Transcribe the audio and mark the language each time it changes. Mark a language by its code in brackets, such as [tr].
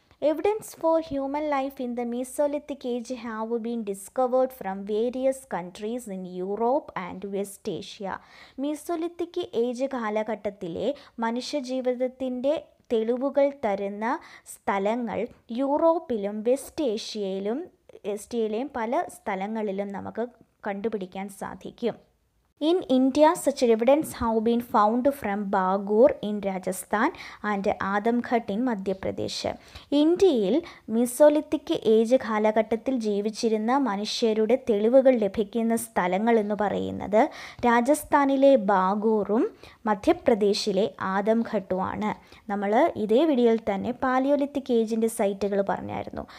[en] Evidence for human life in the mesolithic age have been discovered from various countries in Europe and West Asia. [ml] Mesolithic age കാലഘട്ടത്തിലെ മനുഷ്യജീവിതത്തിൻ്റെ തെളിവുകൾ തരുന്ന സ്ഥലങ്ങൾ യൂറോപ്പിലും west ഏഷ്യയിലെയും പല സ്ഥലങ്ങളിലും നമുക്ക് കണ്ടുപിടിക്കാൻ സാധിക്കും. [en] In India, such evidence have been found from Bagur in Rajasthan and Adamghat in Madhya Pradesh. [ml] ഇന്ത്യയിൽ മീസോലിത്തിക് ഏജ് കാലഘട്ടത്തിൽ ജീവിച്ചിരുന്ന മനുഷ്യരുടെ തെളിവുകൾ ലഭിക്കുന്ന സ്ഥലങ്ങൾ എന്ന് പറയുന്നത് രാജസ്ഥാനിലെ ബാഗൂറും മധ്യപ്രദേശിലെ ആദംഘട്ടുമാണ്. നമ്മൾ ഇതേ വീഡിയോയിൽ തന്നെ പാലിയോലിത്തിക് ഏജിൻ്റെ സൈറ്റുകൾ പറഞ്ഞായിരുന്നു.